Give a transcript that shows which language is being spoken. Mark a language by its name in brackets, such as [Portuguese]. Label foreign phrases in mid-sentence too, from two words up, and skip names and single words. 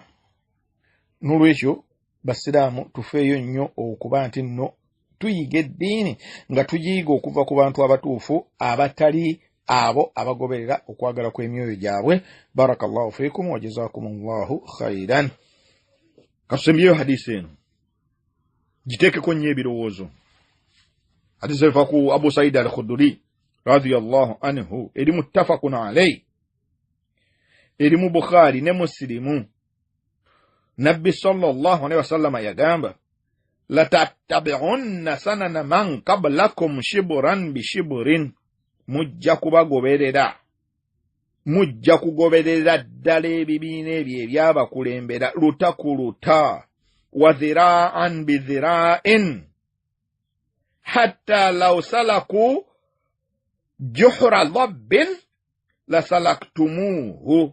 [Ganda] N'olwekyo basiraamu tufeeyo nnyo okuba nti nno tuyiga eddiini nga tugiyiga okuva ku bantu abatuufu abatali abo abagoberera okwagala kw'emyoyo gyabwe. [Arabic] بارك الله فيكم وجزاكم الله خيرا. [Ganda] Kasembyeyo hadisi eno giteekeko nnyo ebirowoozo. Hadisi eva ku Abu Said al-Khudri [Arabic] رضي الله عنه, [Ganda] eri [Arabic] متفق عليه, [Ganda] eri mu Bukhari ne Muslimu. Nabbi [Arabic] صلى الله عليه وسلم [Ganda] yagamba [Arabic] لتتبعن سنن من قبلكم شبرا بشبر. [Ganda] Mujja kugoberera ddala ebibiina ebyo ebyabakulembera luta ku luta, [Arabic] وذراعا بذراع، حتى لو سلكوا جحر ضب لسلكتموه.